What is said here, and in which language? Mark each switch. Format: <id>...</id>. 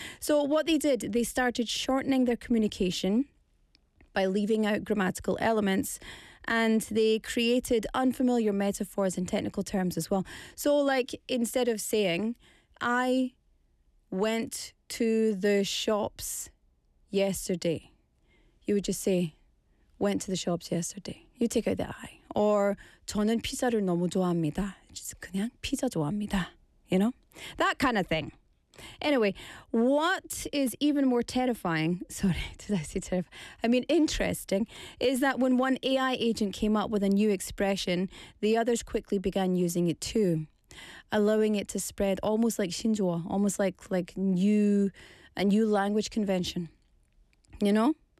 <en>So what they did, they started shortening their communication by leaving out grammatical elements, and they created unfamiliar metaphors and technical terms as well. So like, instead of saying, I went to the shops yesterday, you would just say, went to the shops yesterday. You take out the I. Or,</en> <ko>저는 피자를 너무 좋아합니다.</ko> <en>Just</en> <ko>그냥 피자 좋아합니다.</ko> <en>You know? That kind of thing. Anyway, what is even more terrifying, interesting, is that when one AI agent came up with a new expression, the others quickly began using it too, allowing it to spread almost like 신조어, almost like a new language convention, you know?</en>